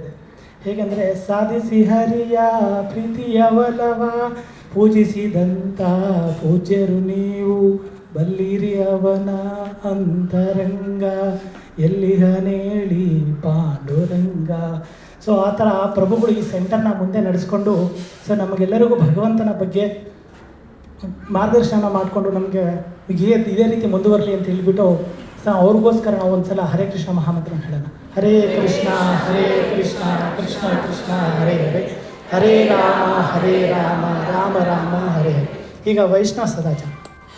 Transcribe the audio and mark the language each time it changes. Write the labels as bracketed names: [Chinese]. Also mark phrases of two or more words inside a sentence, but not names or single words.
[Kannada] ಹೇಗೆಂದರೆ, ಸಾಧಿಸಿ ಹರಿಯ ಪ್ರೀತಿಯ ಒಲವ ಪೂಜಿಸಿದಂಥ ಪೂಜ್ಯರು ನೀವು, ಬಲ್ಲಿರಿ ಅವನ ಅಂತರಂಗ ಎಲ್ಲಿಹನೇಳಿ ಪಾಂಡುರಂಗ. ಸೊ ಆ ಥರ ಪ್ರಭುಗಳು ಈ ಸೆಂಟರ್ನ ಮುಂದೆ ನಡೆಸ್ಕೊಂಡು ಸೊ ನಮಗೆಲ್ಲರಿಗೂ ಭಗವಂತನ ಬಗ್ಗೆ ಮಾರ್ಗದರ್ಶನ ಮಾಡಿಕೊಂಡು ನಮಗೆ ಇದೇ ರೀತಿ ಮುಂದುವರಲಿ ಅಂತ ಹೇಳಿಬಿಟ್ಟು ಸೊ ಅವ್ರಿಗೋಸ್ಕರ ನಾವು ಒಂದು ಸಲ ಹರೇ ಕೃಷ್ಣ ಮಹಾಮಂತ್ರನ ಹೇಳೋಣ. [Sanskrit] ಹರೇ ಕೃಷ್ಣ ಕೃಷ್ಣ ಕೃಷ್ಣ ಹರೇ ಹರೇ, ಹರೇ ರಾಮ ರಾಮ ರಾಮ ಹರೇ ಹರೇ. [Kannada] ಈಗ ವೈಷ್ಣವ ಸದಾಚಾರ.